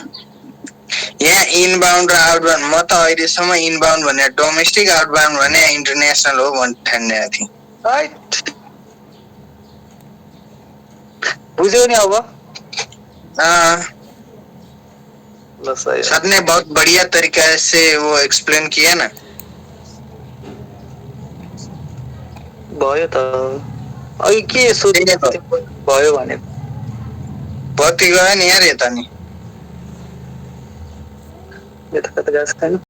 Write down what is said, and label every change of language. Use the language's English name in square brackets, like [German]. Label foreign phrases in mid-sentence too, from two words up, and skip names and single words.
[Nepali] यहाँ इनबाउन्ड र आउटबाउन्ड, म त अहिलेसम्म इनबाउन्ड भने डोमेस्टिक, आउटबाउन्ड भने इन्टरनेसनल हो भन्ने ठानेको थिएँ। बुझ्यौ नि अब? ल सही। [Hindi] सर ने बहुत बढ़िया तरीका से वो एक्सप्लेन किया ना। [Nepali] भयो त अघि के सोध्ने भयो भने बत्ती गयो नि यार यता नि। यता कता गएको छैन।